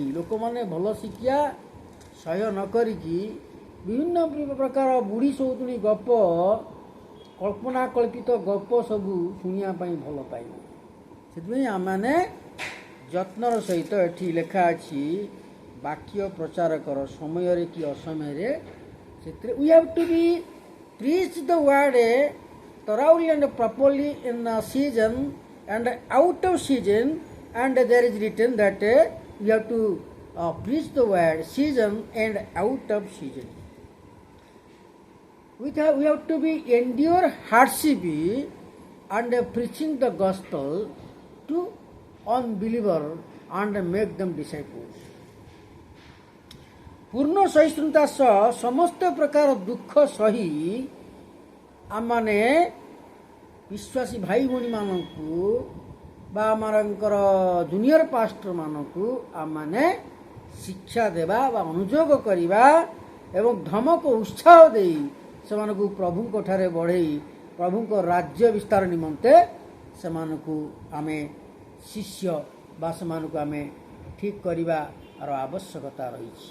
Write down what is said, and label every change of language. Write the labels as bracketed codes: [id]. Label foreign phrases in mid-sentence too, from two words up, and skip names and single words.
[or] ଲୋକମାନେ ଭଲ ଶିକ୍ଷା ସହ୍ୟ ନ କରିକି ବିଭିନ୍ନ ପ୍ରକାର ବୁଢ଼ୀ ସଉତୁଣୀ ଗପ, କଳ୍ପନା କଳ୍ପିତ ଗପ ସବୁ ଶୁଣିବା ପାଇଁ ଭଲ ପାଇବେ। ସେଥିପାଇଁ ଆମମାନେ ଯତ୍ନର ସହିତ ଏଠି ଲେଖା ଅଛି ବାକ୍ୟ ପ୍ରଚାର କର, ସମୟରେ କି ଅସମୟରେ, ସେଥିରେ [en] we have to be preach the word thoroughly and properly in season and out of season, and there is written that we have to preach the word season and out of season. We have to be endure hardship and preaching the gospel to unbeliever and make them disciples. [or] ପୂର୍ଣ୍ଣ ସହିଷ୍ଣୁତା ସହ ସମସ୍ତ ପ୍ରକାର ଦୁଃଖ ସହି ଆମମାନେ ବିଶ୍ୱାସୀ ଭାଇ ଭଉଣୀମାନଙ୍କୁ ବା ଆମମାନଙ୍କର ଜୁନିୟର ପାଷ୍ଟରମାନଙ୍କୁ ଆମମାନେ ଶିକ୍ଷା ଦେବା ବା ଅନୁଯୋଗ କରିବା ଏବଂ ଧମକ ଉତ୍ସାହ ଦେଇ ସେମାନଙ୍କୁ ପ୍ରଭୁଙ୍କ ଠାରେ ବଢ଼େଇ ପ୍ରଭୁଙ୍କ ରାଜ୍ୟ ବିସ୍ତାର ନିମନ୍ତେ ସେମାନଙ୍କୁ ଆମେ ଶିଷ୍ୟ ବା ସେମାନଙ୍କୁ ଆମେ ଠିକ୍ କରିବାର ଆବଶ୍ୟକତା ରହିଛି।